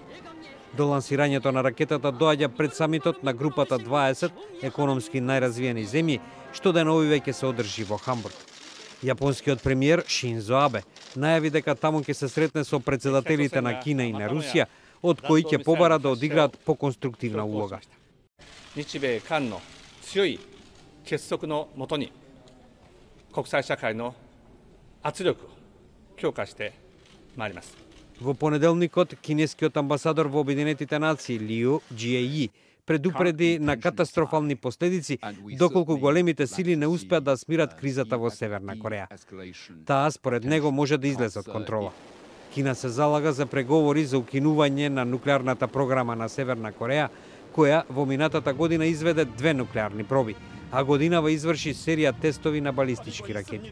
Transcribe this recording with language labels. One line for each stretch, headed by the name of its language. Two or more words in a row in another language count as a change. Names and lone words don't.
Macedonian: До лансирањето на ракетата доаѓа пред самитот на групата 20 економски најразвиени земји, што деновиве ќе се одржи во Хамбург. Јапонскиот премиер Шинзо Абе најави дека таму ќе се сретне со председателите на Кина и на Русија, од кои ќе побара да одиграат поконструктивна улога.
Japanese: 日米韓の強い結束のもとに国際社会の圧力を強化してまいります。
Macedonian: Во понеделникот, кинескиот амбасадор во Обединетите нации Лиу Џиеји предупреди на катастрофални последици доколку големите сили не успеат да смират кризата во Северна Кореја. Таа, според него, може да излезе од контрола. Кина се залага за преговори за укинување на нуклеарната програма на Северна Кореја, која во минатата година изведе 2 нуклеарни проби, а годинава изврши серија тестови на балистички ракети.